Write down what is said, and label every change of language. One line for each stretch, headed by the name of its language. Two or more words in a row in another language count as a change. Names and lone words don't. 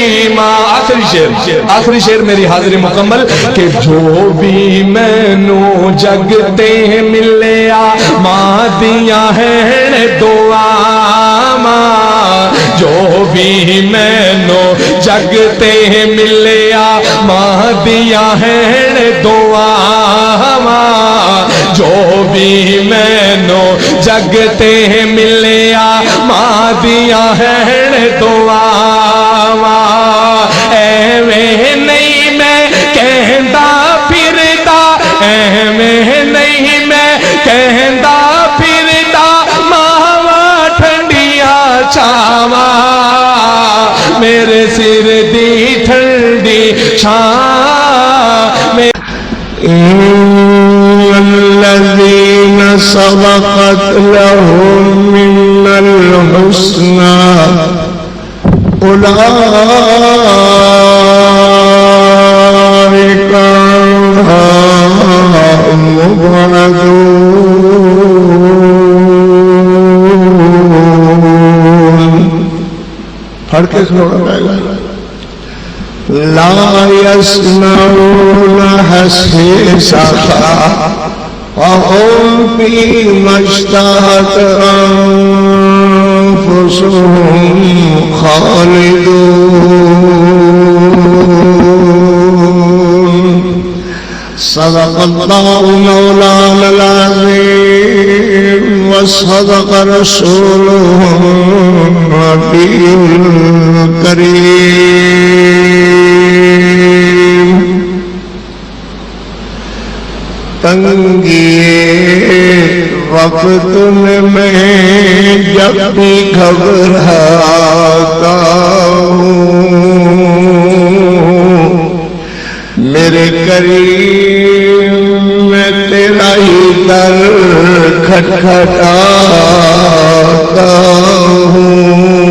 Punjabi: ماں آخری شعر میری حاضری مکمل کہ جو بھی میں نو جگتے ملیا ماں دیا ہیں دعا ماں جو بھی میں نو جگتے ملیا ماں دیا ہیں دعا ماں جو بھی میں نو جگتے ملیا ماں دیا ہیں دعا ایویں نہیں میں کہندا پھردا ایویں نہیں میں کہندا پھردا ماواں ٹھنڈیاں چھاواں میرے سر دی ٹھنڈی چھاں
Arabic: الذين سبقت لهم من الحسنى أولئك عنها مبعدون
Punjabi: پڑھ کے سنو
Arabic: لا يسمعون حسيسها وهم فيما اشتهت أنفسهم خالدون صدق الله مولانا العظيم وصدق رسوله النبي الكريم
Urdu: تنگی وقت میں جب بھی گھبراتا ہوں میرے قریب میں تیرا ہی در کھٹکھٹاتا ہوں